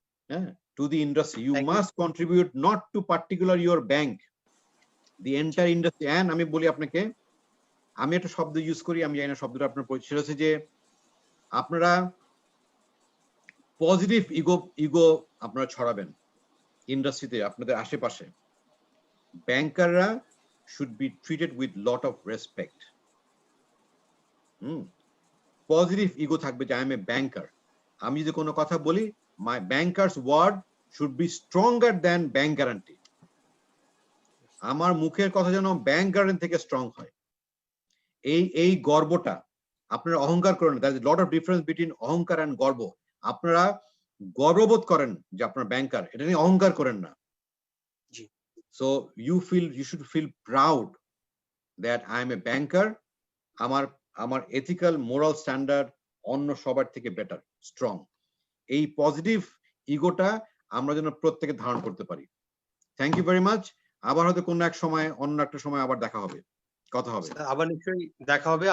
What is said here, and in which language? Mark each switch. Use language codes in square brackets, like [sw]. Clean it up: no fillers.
[en] হ্যাঁ, to the industry you must contribute, not to particular your bank, the entire industry. [bn] And আমি বলি আপনাকে, আমি একটা শব্দ ইউজ করি, আমি জানি না শব্দটা আপনার পরিচয় হচ্ছে, যে আপনারা পজিটিভ ইগো আপনারা ছড়াবেন ইন্ডাস্ট্রিতে, আপনাদের আশেপাশে। [en] ব্যাংকাররা should be treated with lot of respect. [bn] Positive ego থাকবে যে [en] I am a banker. [bn] আমি যদি কোনো কথা বলি, [en] my banker's word should be stronger than bank guarantee. [bn] আমার মুখের কথা যেন ব্যাংক গ্যারান্টি থেকে স্ট্রং হয়। এই গর্বটা আপনারা অহংকার করেন। [en] there is a lot of difference between অহংকার and গর্ব। [bn] আপনারা গর্ববোধ করেন যে আপনার ব্যাংকার, এটা নিয়ে অহংকার করেন না। [en] So you should feel proud that I am a banker. [bn] আমার [en] ethical moral standard [bn] অন্য সবার থেকে বেটার, স্ট্রং। এই পজিটিভ ইগোটা আমরা যেন প্রত্যেকে ধারণ করতে পারি। [en] Thank you very much. [bn] আবার হয়তো কোনো এক সময়, অন্য একটা সময় আবার দেখা হবে, কথা হবে। আবার নিশ্চয়ই দেখা হবে।